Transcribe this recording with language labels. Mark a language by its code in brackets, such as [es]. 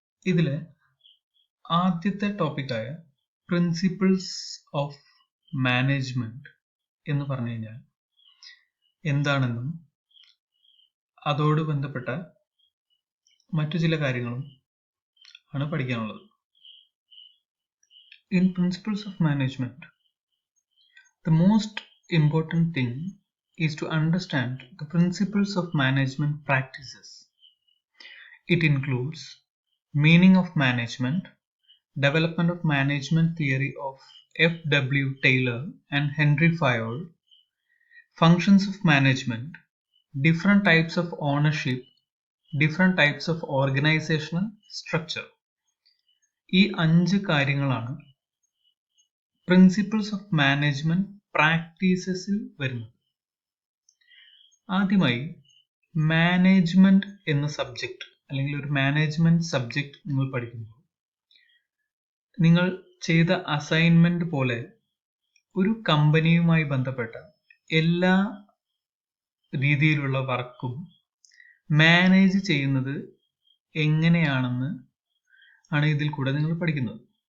[ml] ഇതിലെ ആദ്യത്തെ ടോപ്പിക്കായ principles of management എന്ന് പറഞ്ഞു കഴിഞ്ഞാൽ എന്താണെന്നും അതോട് ബന്ധപ്പെട്ട മറ്റു ചില കാര്യങ്ങളും ആണ് പഠിക്കാനുള്ളത്. [en] In principles of management, the most important thing is to understand the principles of management practices. It includes meaning of management, development of management theory of F.W. Taylor and Henry Fayol, functions of management, different types of ownership, different types of organizational structure. [ml] ഈ 5 കാര്യങ്ങളാണ് principles of management പ്രാക്ടീസസിൽ വരുന്നത്. ആദ്യമായി management എന്ന subject അല്ലെങ്കിൽ ഒരു management subject നിങ്ങൾ പഠിക്കുമ്പോൾ നിങ്ങൾ ചെയ്ത അസൈൻമെന്റ് പോലെ ഒരു കമ്പനിയുമായി ബന്ധപ്പെട്ട എല്ലാ രീതിയിലുള്ള വർക്കും മാനേജ് ചെയ്യുന്നത് എങ്ങനെയാണെന്ന് ആണ് ഇതിൽ കൂടെ നിങ്ങൾ പഠിക്കുന്നത്.